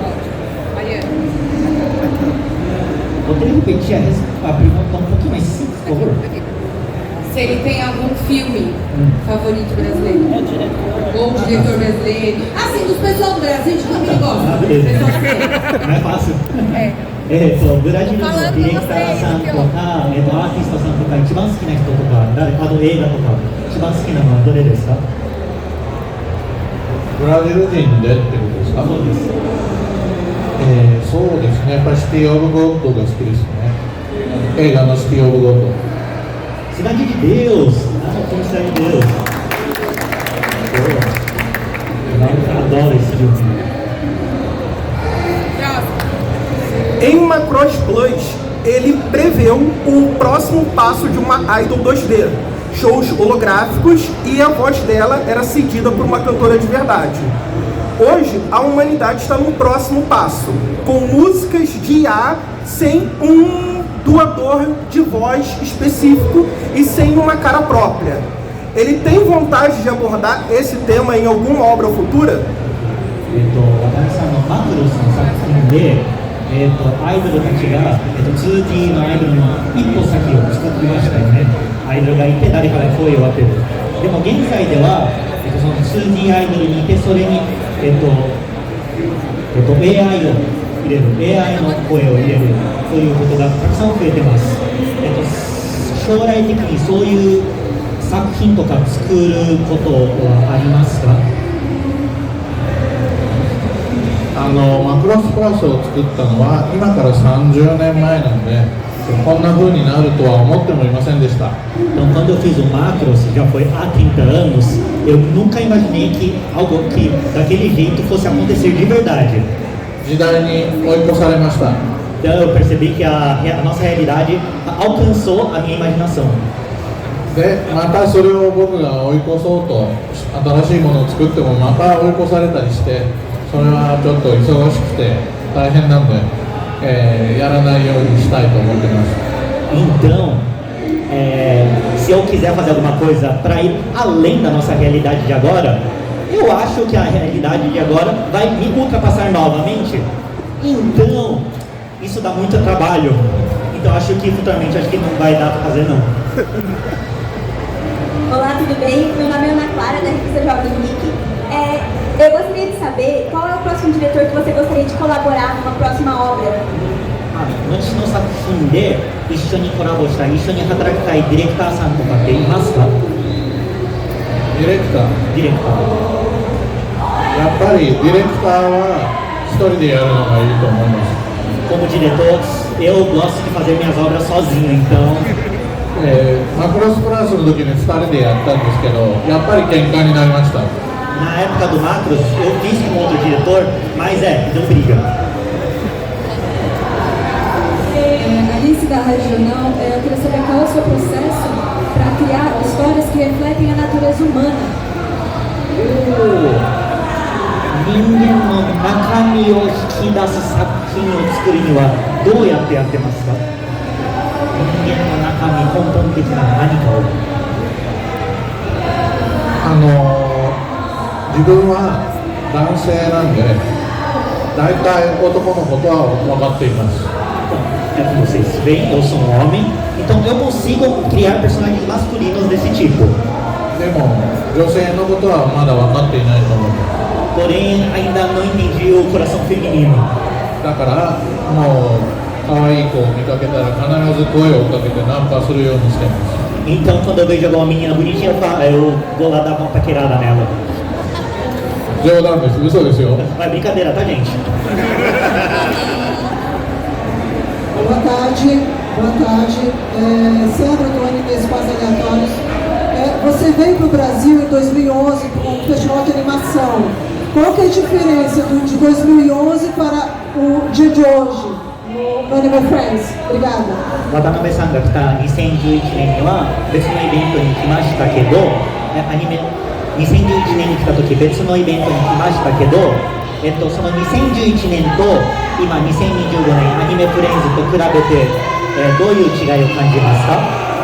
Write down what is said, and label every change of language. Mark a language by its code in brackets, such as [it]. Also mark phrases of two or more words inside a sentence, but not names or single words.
[pt] Poderia repetir a pergunta um pouquinho mais simples, por favor? Se ele tem algum filme favorito brasileiro. Ou diretor brasileiro. Assim, dos pessoal do Brasil, de quem ele gosta. Beleza. Não é fácil. [ja] ブラジルのディレクターさんとか、アーティストさんとか、一番好きな人とか、映画とか、一番好きなのはどれですか？ブラジル人でってことですか？そうです。そうですね、やっぱりシティ・オブ・ゴッドが好きですね。映画のシティ・オブ・ゴッド。 [pt] Cidade de Deus! Como Cidade de Deus! Eu adoro esse filme. Em Macross Plus, ele preveu o próximo passo de uma idol 2D, shows holográficos, e a voz dela era cedida por uma cantora de verdade. Hoje, a humanidade está no próximo passo, com músicas de IA sem um doador de voz específico e sem uma cara própria. Ele tem vontade de abordar esse tema em alguma obra futura? [ja] アイドルたちが、2D のアイドルの一歩先を作ってましたよね。アイドルがいて誰かが声を当てる。でも現在では、その 2D アイドルにいて、それに、AI を入れる、AI の声を入れるということがたくさん増えてます。将来的にそういう作品とか作ることはありますか？マクロスプラスを作ったのは今から30年前なので、こんな風になるとは思ってもいませんでした。 [pt] Então, quando eu fiz o Macros, já foi há 30 anos, eu nunca imaginei que algo que daquele jeito fosse acontecer de verdade. [ja] 時代に追い越されました。 [pt] Então, eu percebi que a nossa realidade alcançou a minha imaginação. [ja] で、またそれを僕が追い越そうと新しいものを作ってもまた追い越されたりして、それはちょっと忙しくて大変なので、やらないようにしたいと思ってます。 [pt] Então, se eu quiser fazer alguma coisa para ir além da nossa realidade de agora, eu acho que a realidade de agora vai me ultrapassar novamente. Então, isso dá muito trabalho. Então, acho que futuramente não vai dar para fazer não. Olá, tudo bem? Meu nome é Ana Clara, da revista Jovem Geek. Eu gostaria de saber qual é o próximo diretor que você gostaria de colaborar numa próxima obra. [ja] 後の作品で一緒にコラボしたい、一緒に働きたいディレクターさんとかっていますか？ディレクター？ディレクター。やっぱりディレクターは一人でやるのがいいと思います。 [pt] Como diretor, eu gosto de fazer minhas obras sozinho, então. [ja] マクロスプラスの時に2人でやったんですけど、やっぱり喧嘩になりました。 [pt] Na época do Macros, eu fiz com outro diretor, mas deu briga. Alice da Regional, eu queria saber qual é o seu processo para criar histórias que refletem a natureza humana. [ja] 人間の中身を引き出す作品を作るにはどうやってやってますか？人間の中身、根本的な何かを。自分は男性なんで、大体男のことは分かっています。 [pt] Como vocês veem, eu sou um homem, então eu consigo criar personagens masculinos desse tipo. [ja] でも女性のことはまだ分かっていないと思います。 [pt] Porém, ainda não entendi o coração feminino. [ja] だからもう可愛い子を見かけたら必ず声をかけてナンパするようにしてます。 [pt] Então, quando eu vejo alguma menina bonitinha, eu vou lá dar uma paquerada nela. [ja] 冗談です、嘘ですよ。 [pt] É brincadeira, tá, gente? Boa tarde. tarde. Sandra do Anime Espaços Aleatórios. Você veio para o Brasil em 2011 para um festival de animação. Qual que é a diferença de 2011 para o dia de hoje no Anime Friends? Obrigada. [ja] 渡辺さんが来た2011年には別のイベントに来ましたけど、アニメ2011年に来た時別のイベントに来ましたけど、その2011年と今2025年アニメフレンズと比べて、どういう違いを感じますか